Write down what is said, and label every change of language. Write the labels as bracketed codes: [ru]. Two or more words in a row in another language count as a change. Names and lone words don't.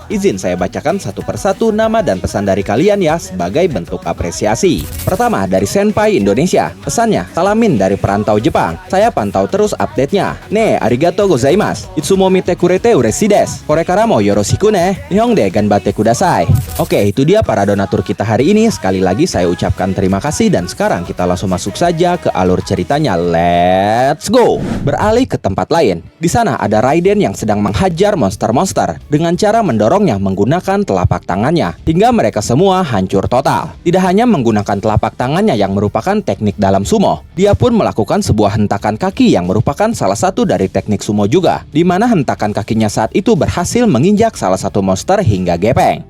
[id] Izin saya bacakan satu persatu nama dan pesan dari kalian ya sebagai bentuk apresiasi. Pertama dari Senpai Indonesia, pesannya salamin dari perantau Jepang. Saya pantau terus update-nya. [ja] ね、ありがとうございます。いつも見てくれて嬉しいです. これからもよろしくね。日本で頑張ってください. [id] Oke, itu dia para donatur kita hari ini. Sekali lagi saya ucapkan terima kasih dan sekarang kita langsung masuk saja ke alur cerita. [en] Let's go. [id] Beralih ke tempat lain. Di sana ada Raiden yang sedang menghajar monster-monster dengan cara mendorongnya menggunakan telapak tangannya hingga mereka semua hancur total. Tidak hanya menggunakan telapak tangannya yang merupakan teknik dalam sumo, dia pun melakukan sebuah hentakan kaki yang merupakan salah satu dari teknik sumo juga, di mana hentakan kakinya saat itu berhasil menginjak salah satu monster hingga gepeng.